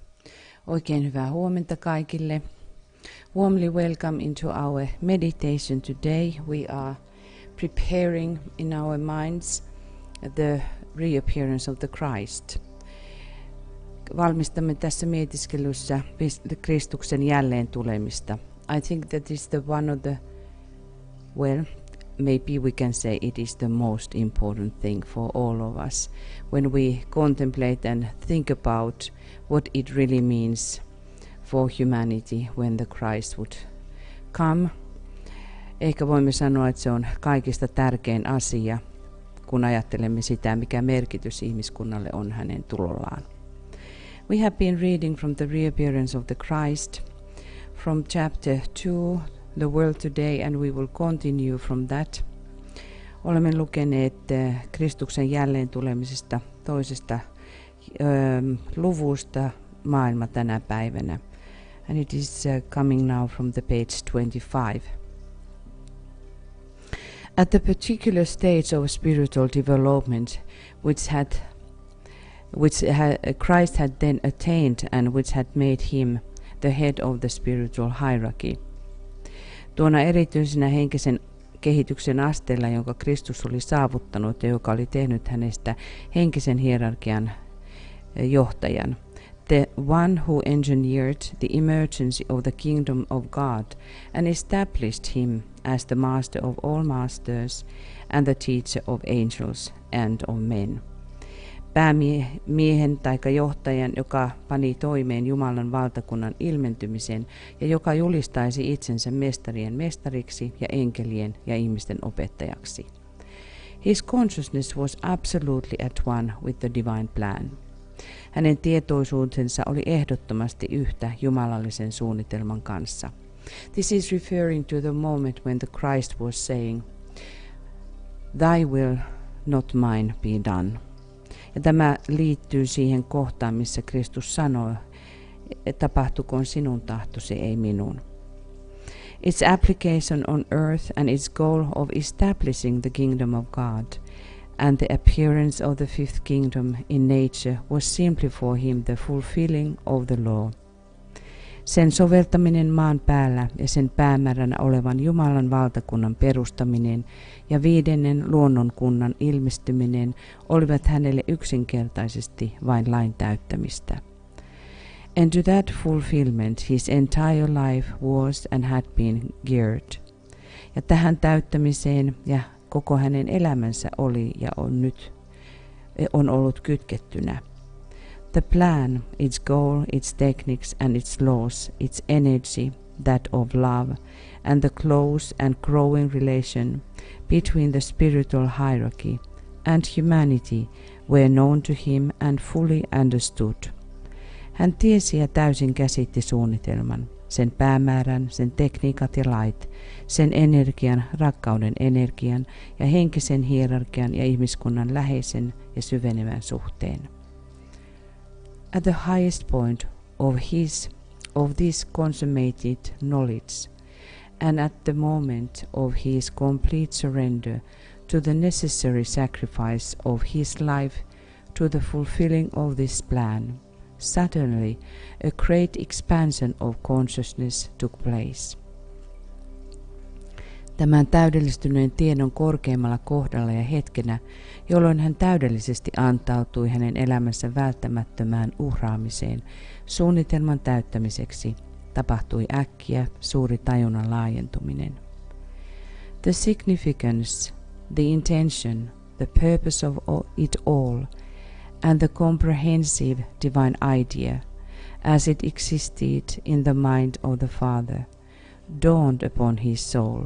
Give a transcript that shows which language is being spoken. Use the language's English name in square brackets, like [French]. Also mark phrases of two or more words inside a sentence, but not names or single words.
[Finnish] Oikein hyvää huomenta kaikille. [English] Warmly welcome into our meditation today. We are preparing in our minds the reappearance of the Christ. [Finnish] Valmistamme tässä mietiskelyssä Kristuksen jälleen tulemista. [English] I think that is the one of the, maybe we can say it is the most important thing for all of us when we contemplate and think about what it really means for humanity when the Christ would come. [Finnish] Ehkä voimme sanoa, että se on kaikista tärkein asia, kun ajattelemme sitä, mikä merkitys ihmiskunnalle on hänen tulollaan. [English] We have been reading from the Reappearance of the Christ from chapter 2, the world today, and we will continue from that. [Finnish] Olemme lukeneet Kristuksen jälleen tulemisesta toisesta luvusta maailma tänä päivänä. [English] And it is coming now from the page 25. At the particular stage of spiritual development which Christ had then attained and which had made him the head of the spiritual hierarchy. [Finnish] Tuona erityisenä henkisen kehityksen asteella, jonka Kristus oli saavuttanut ja joka oli tehnyt hänestä henkisen hierarkian johtajan. [English] The one who engineered the emergence of the kingdom of God and established him as the master of all masters and the teacher of angels and of men. [Finnish] Päämiehen taika johtajan, joka pani toimeen Jumalan valtakunnan ilmentymisen ja joka julistaisi itsensä mestarien mestariksi ja enkelien ja ihmisten opettajaksi. [English] His consciousness was absolutely at one with the divine plan. [Finnish] Hänen tietoisuutensa oli ehdottomasti yhtä jumalallisen suunnitelman kanssa. [English] This is referring to the moment when the Christ was saying, "Thy will, not mine, be done." [Finnish] Ja tämä liittyy siihen kohtaan, missä Kristus sanoi, tapahtukoon sinun tahtosi, ei minun. [English] Its application on earth and its goal of establishing the kingdom of God and the appearance of the fifth kingdom in nature was simply for him the fulfilling of the law. [Finnish] Sen soveltaminen maan päällä ja sen päämääränä olevan Jumalan valtakunnan perustaminen ja 5. luonnonkunnan ilmestyminen olivat hänelle yksinkertaisesti vain lain täyttämistä. [English] And to that fulfillment his entire life was and had been geared. [Finnish] Ja tähän täyttämiseen ja koko hänen elämänsä oli ja on ollut kytkettynä. [English] The plan, its goal, its techniques and its laws, its energy, that of love, and the close and growing relation between the spiritual hierarchy and humanity were known to him and fully understood. [Finnish] Hän tiesi ja täysin käsitti suunnitelman, sen päämäärän, sen tekniikat ja lait, sen energian, rakkauden energian ja henkisen hierarkian ja ihmiskunnan läheisen ja syvenevän suhteen. [English] At the highest point of this consummated knowledge, and at the moment of his complete surrender to the necessary sacrifice of his life to the fulfilling of this plan, suddenly a great expansion of consciousness took place. [Finnish] Tämän täydellistyneen tiedon korkeimmalla kohdalla ja hetkenä, jolloin hän täydellisesti antautui hänen elämänsä välttämättömään uhraamiseen suunnitelman täyttämiseksi, tapahtui äkkiä suuri tajunnan laajentuminen. [English] The significance, the intention, the purpose of it all, and the comprehensive divine idea, as it existed in the mind of the Father, dawned upon his soul.